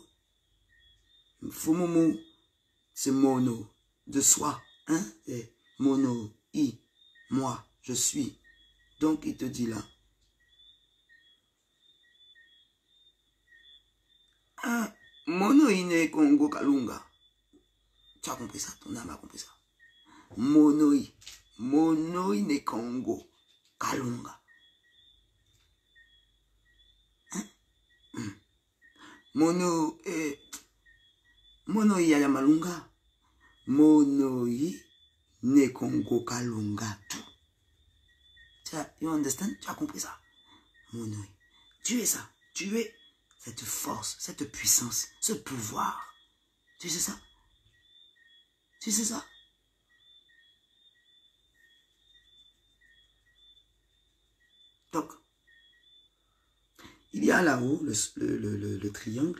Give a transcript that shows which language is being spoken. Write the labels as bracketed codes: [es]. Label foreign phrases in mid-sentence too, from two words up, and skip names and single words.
[fr] Fumumu, c'est mono, de soi, et mono, moi, je suis. Donc il te dit là, [kg] mono ine Congo Kalunga. [fr] Tu as compris ça, ton âme a compris ça. [kg] Monoi ne Congo Kalunga. Monoi ya Malunga. Monoi ne Congo Kalunga. [en] You understand? [fr] Tu as compris ça? Monoi. Tu es ça. Tu es cette force, cette puissance, ce pouvoir. Tu sais ça? Tu sais ça? Donc, il y a là-haut le triangle.